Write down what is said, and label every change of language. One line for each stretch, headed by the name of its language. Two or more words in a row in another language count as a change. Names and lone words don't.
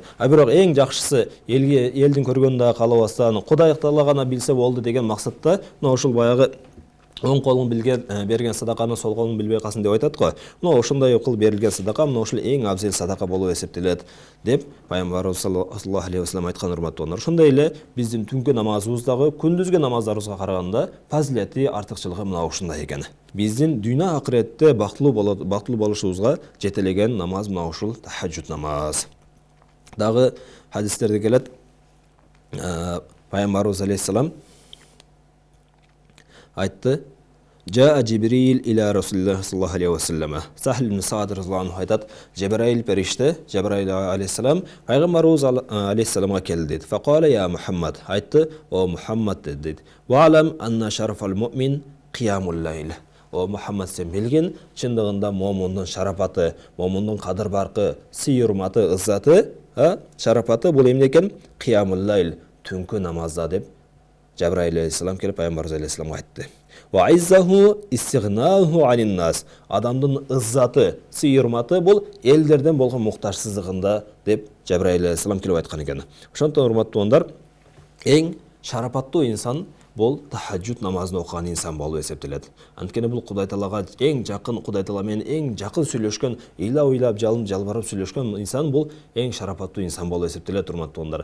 Kyrgyz: Бирок эң жакшысы элдин көргөнүн дагы каалабастан, Кудай Таала гана билсе болду деген максатта мына ошол баягы оң колуң берген садаканы сол колуң билбей калсын деп айтат го. Мына ошондой кылып берилген садака мына ушул эң абзел садака болуп эсептелет деп Пайгамбарыбыз
Arabic: صلى الله عليه وسلم
Kyrgyz: айткан, урматтуулар. Ошондой эле биздин түнкү намазыбыз дагы күндүзгү намаздарыбызга караганда фазилети, артыкчылыгы мына ушундай экен. Биздин дүйнө акыретте бактылуу болушубузга жетелеген намаз мына ушул тахажжуд намаз. Дагы хадистерде келет, Пайгамбарыбыз алейхиссалам айтты:
Arabic: "جاء جبريل إلى رسول الله صلى الله عليه وسلم".
Kyrgyz: Сахл ибн Саад
Arabic: رضي الله عنه
Kyrgyz: айтат, Жибраил периште, Жибраил алейхиссалам Пайгамбарыбыз алейхиссаламга келди дейт.
Arabic: فقال يا محمد,
Kyrgyz: айтты: "О Мухаммад" дейт.
Arabic: "واعلم أن شرف المؤمن قيام الليل".
Kyrgyz: О Мухаммад, сен билгин, чындыгында момундун шарапаты, момундун кадыр баркы, сый урматы, ыззаты, шарапаты бул эмне экен?
Arabic: قيام الليل,
Kyrgyz: түнкү намазда деп Жабраил алейхиссалам келип Пайгамбарыбыз алейхиссаламга айтты.
Arabic: وعزه استغناؤه عن الناس.
Kyrgyz: Адамдын ыззаты, сый урматы бул элдерден болгон муктажсыздыгында деп Жабраил алейхиссалам келип айткан экен. Ошондон урматтуугандар, эң шарапаттуу инсан бул тахажжуд намазын окуган инсан болуп эсептелет. Анткени бул Кудай Таалага эң жакын, Кудай Таала менен эң жакын сүйлөшкөн, ыйлап жалбарып сүйлөшкөн инсан бул эң шарапаттуу инсан болуп эсептелет, урматтуугандар.